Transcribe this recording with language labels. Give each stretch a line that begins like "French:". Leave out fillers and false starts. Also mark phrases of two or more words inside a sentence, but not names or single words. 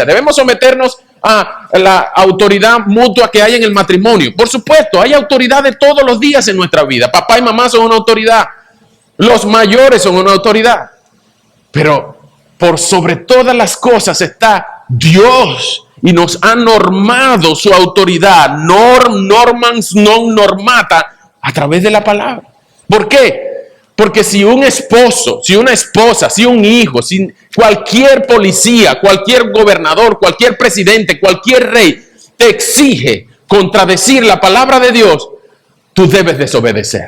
Spanish: Debemos someternos a la autoridad mutua que hay en el matrimonio. Por supuesto, hay autoridades todos los días en nuestra vida. Papá y mamá son una autoridad. Los mayores son una autoridad. Pero por sobre todas las cosas está Dios. Y nos ha normado su autoridad.
Latin: Normans non normata
Spanish: a través de la palabra. ¿Por qué? Porque si un esposo, si una esposa, si un hijo, si cualquier policía, cualquier gobernador, cualquier presidente, cualquier rey te exige contradecir la palabra de Dios, tú debes desobedecer.